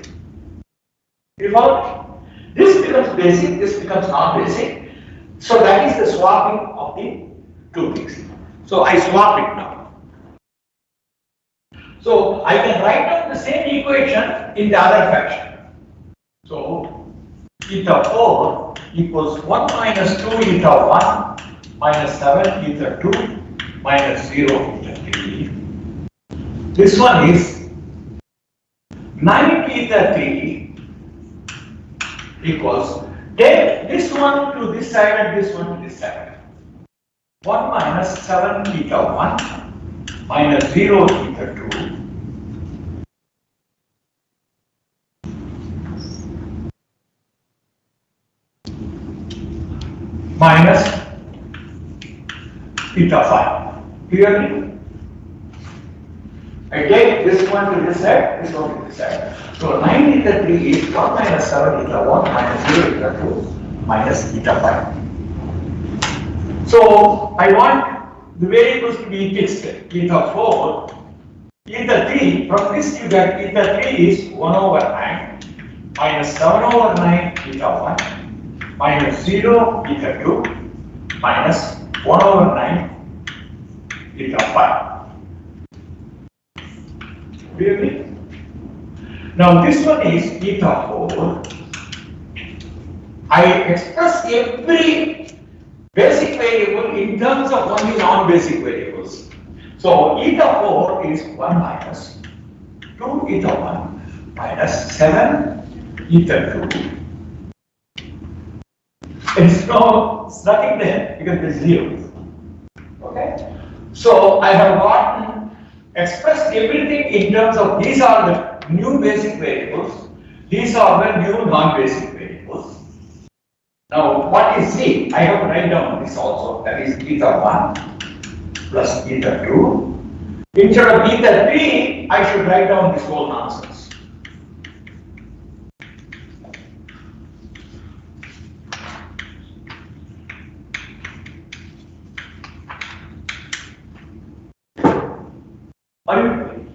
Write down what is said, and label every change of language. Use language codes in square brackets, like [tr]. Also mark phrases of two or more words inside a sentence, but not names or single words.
[en] You follow? This becomes basic, this becomes non-basic. So that is the swapping of the two things. So I swap it now. So I can write down the same equation in the other fashion. So eta 4 equals 1 minus 2 eta 1 minus 7 eta 2 minus 0 eta 3. This one is 9 eta 3 equals, take this one to this side and this one to this side. 1 minus 7 eta 1 minus 0 eta 2 minus eta 5. Clearly? I take this one to this side, this one to this side. So 9 eta 3 is 1 minus 7 eta 1 minus 0 eta 2 minus eta 5. So I want the variables to be fixed. Eta 4, eta 3, from this you get eta 3 is 1 over 9 minus 7 over 9 eta 1 minus 0 eta 2 minus 1 over 9 eta 5. Really? Now this one is eta 4. I express every basic variable in terms of only non-basic variables. So eta 4 is 1 minus 2 eta 1 minus 7 eta 2. It's nothing there because there's 0. Okay? So I have gotten expressed everything in terms of these are the new basic variables, these are the new non-basic variables. Now what is Z? I have to write down this also, that is eta 1 plus eta 2. Instead of eta 3, I should write down this whole nonsense. Are you doing?